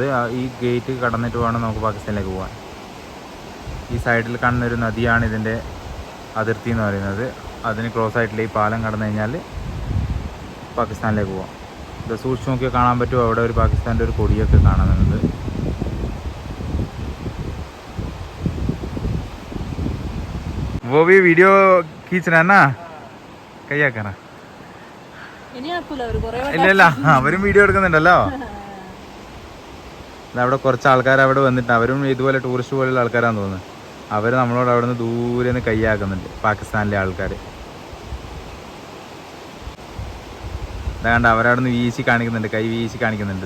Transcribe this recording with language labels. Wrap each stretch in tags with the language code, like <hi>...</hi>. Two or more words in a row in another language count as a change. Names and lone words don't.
<ml>ഈ ഗേറ്റ് കടന്നിട്ട് വേണം നമുക്ക് പാകിസ്ഥാനിലേക്ക് പോകാൻ. ഈ സൈഡിൽ കാണുന്നൊരു നദിയാണ് ഇതിൻ്റെ അതിർത്തി എന്ന് പറയുന്നത്. അതിന് ക്രോസ് ആയിട്ടുള്ള ഈ പാലം കടന്നു കഴിഞ്ഞാൽ പാകിസ്ഥാനിലേക്ക് പോകാം. ഇത് സൂക്ഷിച്ച് നോക്കിയാൽ കാണാൻ പറ്റും. അവിടെ ഒരു പാകിസ്ഥാൻ്റെ ഒരു കൊടിയൊക്കെ കാണുന്നുണ്ട്.</ml> <hi>वो भी वीडियो खींच रहा है ना, क्या करा?</hi> <ml>ഇല്ല അവരും വീഡിയോ എടുക്കുന്നുണ്ടല്ലോ. അവിടെ കുറച്ച് ആൾക്കാർ അവിടെ വന്നിട്ട് അവരും ഇതുപോലെ ടൂറിസ്റ്റ് പോലെയുള്ള ആൾക്കാരാന്ന് തോന്നുന്നു. അവർ നമ്മളോട് അവിടെ നിന്ന് ദൂരെ നിന്ന് കൈയാക്കുന്നുണ്ട്, പാകിസ്ഥാനിലെ ആൾക്കാർ. കണ്ട അവരവിടെ നിന്ന് വീശി കാണിക്കുന്നുണ്ട്, കൈ വീശി കാണിക്കുന്നുണ്ട്.</ml>